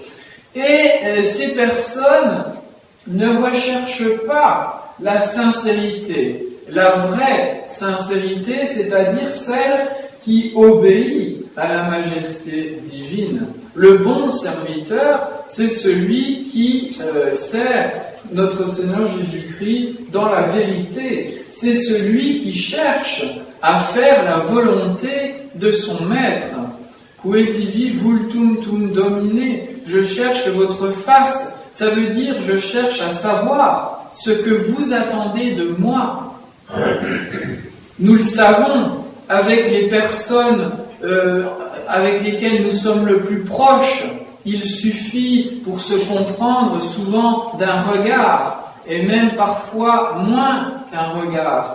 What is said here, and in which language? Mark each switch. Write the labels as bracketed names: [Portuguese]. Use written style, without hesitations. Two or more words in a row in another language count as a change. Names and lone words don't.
[French] Et ces personnes ne recherchent pas la sincérité, la vraie sincérité, c'est-à-dire celle qui obéit à la majesté divine. Le bon serviteur, c'est celui qui sert notre Seigneur Jésus-Christ dans la vérité. C'est celui qui cherche à faire la volonté de son Maître. [Latin] Quaesivi vultum tum domine, [French] je cherche votre face. Ça veut dire je cherche à savoir ce que vous attendez de moi. Nous le savons avec les personnes avec lesquels nous sommes le plus proches, il suffit pour se comprendre souvent d'un regard, et même parfois moins qu'un regard.